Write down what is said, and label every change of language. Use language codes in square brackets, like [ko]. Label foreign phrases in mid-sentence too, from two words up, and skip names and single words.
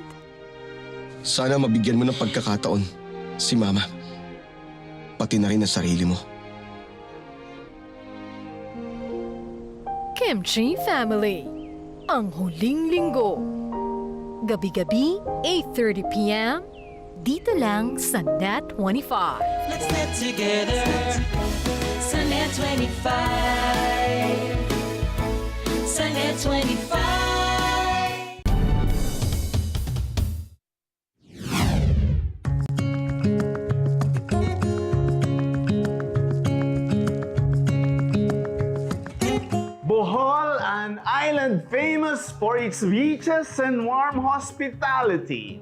[tl] sana mabigyan mo ng pagkakataon si Mama. Pati na rin ang sarili mo. Kimchi Family. Ang huling linggo. Gabi-gabi, 8:30 p.m. Dito lang sa Net25. [en] Let's net together. [tl] Sa Net25. Sa Net25. [en] Bohol, an island famous for its beaches and warm hospitality.